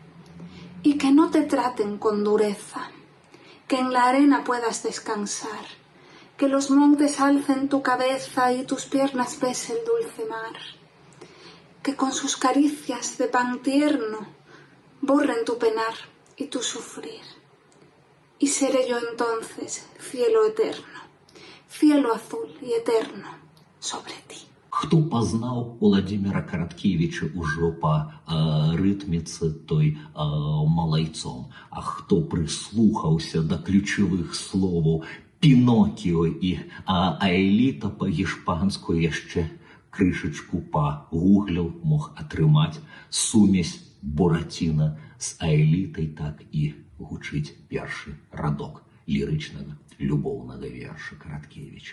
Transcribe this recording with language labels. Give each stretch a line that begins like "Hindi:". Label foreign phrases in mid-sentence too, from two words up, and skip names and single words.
Spanish: Y que no te traten con dureza, que en la arena puedas descansar, que los montes alcen tu cabeza y tus piernas bese el dulce mar, que con sus caricias de pan tierno borren tu penar y tu sufrir. Y seré yo entonces cielo eterno, cielo azul y eterno sobre ti.
Belarusian: Хто пазнаў Уладзіміра Караткевіча ўжо па рытміцы той малайцом, а хто прыслухаўся да ключавых словаў Пінокіо і Аэліта па-гішпанску яшчэ крышачку пагугляў, мог атрымаць сумесь Бураціна з Аэлітай, так і гучыць першы радок лірычнага любоўнага верша Караткевіча.